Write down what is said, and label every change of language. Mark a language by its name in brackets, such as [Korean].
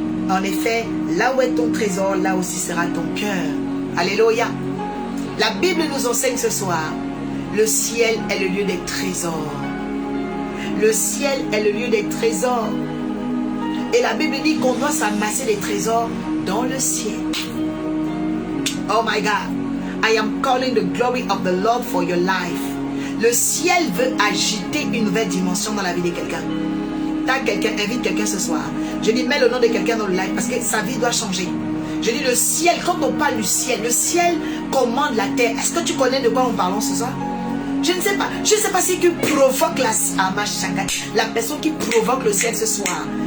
[French] En effet, là où est ton trésor, là aussi sera ton cœur. Alléluia. La Bible nous enseigne ce soir, le ciel est le lieu des trésors. Le ciel est le lieu des trésors. Et la Bible dit qu'on doit s'amasser des trésors dans le ciel. Oh my God. [English] I am calling the glory of the Lord for your life. [French] Le ciel veut agiter une nouvelle dimension dans la vie de quelqu'un. Invite quelqu'un ce soir. Je dis, mets le nom de quelqu'un dans le live parce que sa vie doit changer. Je dis, le ciel, quand on parle du ciel, le ciel commande la terre. Est-ce que tu connais de quoi on parle ce soir? Je ne sais pas. Je ne sais pas si tu provoques la personne qui provoque le ciel ce soir.